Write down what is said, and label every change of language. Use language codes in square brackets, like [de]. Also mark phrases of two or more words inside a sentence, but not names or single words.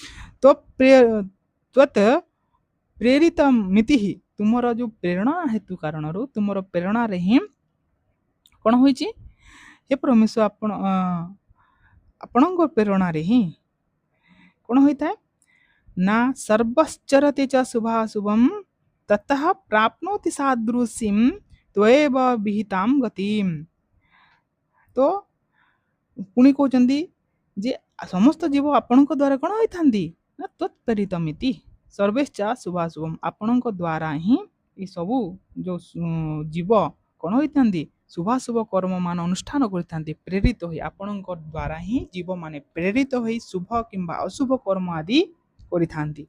[sa] ତ୍ୱତ୍ ପ୍ରେରିତ ମିତି, [or] ତୁମର ଯୋଉ ପ୍ରେରଣା ହେତୁ କାରଣରୁ, ତୁମର ପ୍ରେରଣାରେ ହିଁ କ'ଣ ହୋଇଛି, ହେ ପରମେଶ୍ୱର ଆପଣଙ୍କ ପ୍ରେରଣାରେ ହିଁ କ'ଣ ହୋଇଥାଏ ନା [sa] ସର୍ବଶ୍ଚରତେ च शुभाशुभम् ततः प्राप्नोति सादृशीं त्वयेव विहितां गतिम्। [or] तो ପୁଣି କହୁଛନ୍ତି ଯେ ସମସ୍ତ ଜୀବ ଆପଣଙ୍କ ଦ୍ୱାରା କ'ଣ ହୋଇଥାନ୍ତି ନା [sa] ତ୍ୱତ୍ପ୍ରେରିତମିତି ସର୍ବେଶ୍ଚ ଶୁଭାଶୁଭମ୍, [or] ଆପଣଙ୍କ ଦ୍ୱାରା ହିଁ ଏସବୁ ଯେଉଁ ଜୀବ କ'ଣ ହୋଇଥାନ୍ତି ଶୁଭାଶୁଭ କର୍ମମାନ ଅନୁଷ୍ଠାନ କରିଥାନ୍ତି, ପ୍ରେରିତ ହୋଇ ଆପଣଙ୍କ ଦ୍ୱାରା ହିଁ ଜୀବମାନେ ପ୍ରେରିତ ହୋଇ ଶୁଭ କିମ୍ବା ଅଶୁଭ କର୍ମ ଆଦି କରିଥାନ୍ତି।